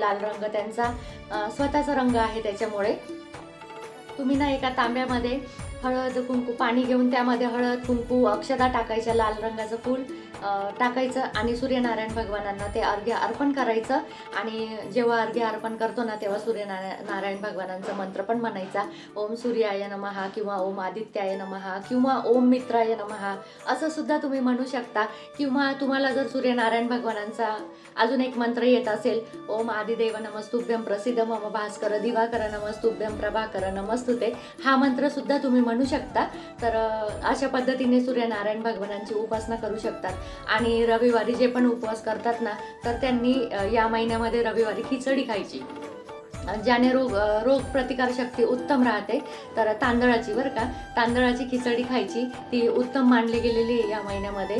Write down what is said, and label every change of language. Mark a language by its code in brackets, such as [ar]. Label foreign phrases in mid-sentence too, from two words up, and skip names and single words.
[mr] लाल रंग त्यांचा स्वतःचा रंग आहे. त्याच्यामुळे तुम्ही ना एका तांब्यामध्ये हळद कुंकू पाणी घेऊन त्यामध्ये हळद कुंकू अक्षदा टाकायच्या, लाल रंगाचं फूल टाकायचं आणि सूर्यनारायण भगवानांना ते अर्घ्य अर्पण करायचं. आणि जेव्हा अर्घ्य अर्पण करतो ना तेव्हा सूर्यनारायण भगवानांचा मंत्र पण म्हणायचा, [sa] ओम सूर्याय नमः [mr] किंवा [sa] ओम आदित्याय नमः [mr] किंवा [sa] ओम मित्राय नमः [mr] असं सुद्धा तुम्ही म्हणू शकता. किंवा तुम्हाला जर सूर्यनारायण भगवानांचा अजून एक मंत्र येत असेल, [sa] ओम आदिदेव नमस्तुभ्यं प्रसिद्ध मम भास्कर दिवाकर नमस्तुभ्यं प्रभाकर नमस्तुते, [mr] हा मंत्र सुद्धा तुम्ही म्हणू शकता. तर अशा पद्धतीने सूर्यनारायण भगवानांची उपासना करू शकतात. आणि रविवारी जे पण उपवास करतात ना तर त्यांनी या महिन्यामध्ये रविवारी खिचडी खायची, ज्याने रोग प्रतिकार शक्ती उत्तम राहते. तर तांदळाची बरं का, तांदळाची खिचडी खायची, ती उत्तम मानली गेलेली आहे या महिन्यामध्ये.